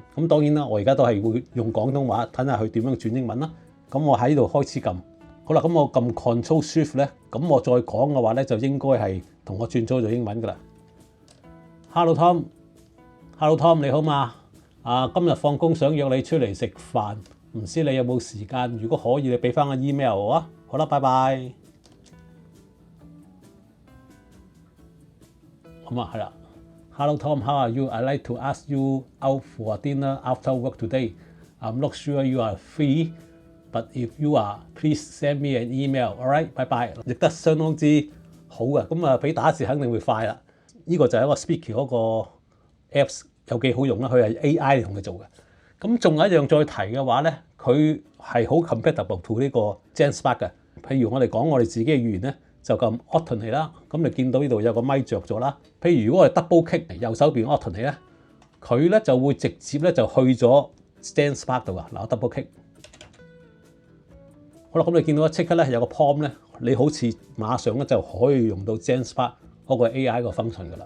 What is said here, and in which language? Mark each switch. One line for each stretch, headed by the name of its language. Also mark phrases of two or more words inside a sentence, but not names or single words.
Cantonese: 咁當然啦，我而家都係會用廣東話，睇下佢點樣轉英文啦。咁我喺度開始撳， 好啦，咁我撳 Control Shift 咧，咁我再講嘅話咧，就應該係同我轉咗做英文噶啦。Hello Tom，你好嘛？今日放工想約你出嚟食飯，唔知你有冇時間？如果可以，你俾翻個 email 我啊。好啦，拜拜。咁啊，係啦。
English: Hello Tom，how are you? I'd like to ask you out for dinner after work today. I'm not sure you are free, but if you are, please send me an email. Alright，
Cantonese: 拜拜。譯得相當之好嘅，咁啊比打字肯定會快啦。呢個就係一個 Speaky 嗰個 Apps 有幾好用啦，佢係 AI 嚟同你做嘅。咁仲有一樣再提嘅話咧，佢係好
English: compatible to
Cantonese: 呢個 GenSpark 嘅。譬如我哋講我哋自己嘅語言咧，就撳 Alternate 啦。咁你見到呢度有個咪着咗啦。譬如如果我哋
English: double click
Cantonese: 右手邊 Alternate 咧，佢咧就會直接咧就去咗 GenSpark 度啊。嗱，我
English: double click。
Cantonese: 好啦，咁你見到即刻咧有個 prompt 咧，你好似馬上咧就可以用到 GenSpark 嗰個 AI 個 function 噶啦。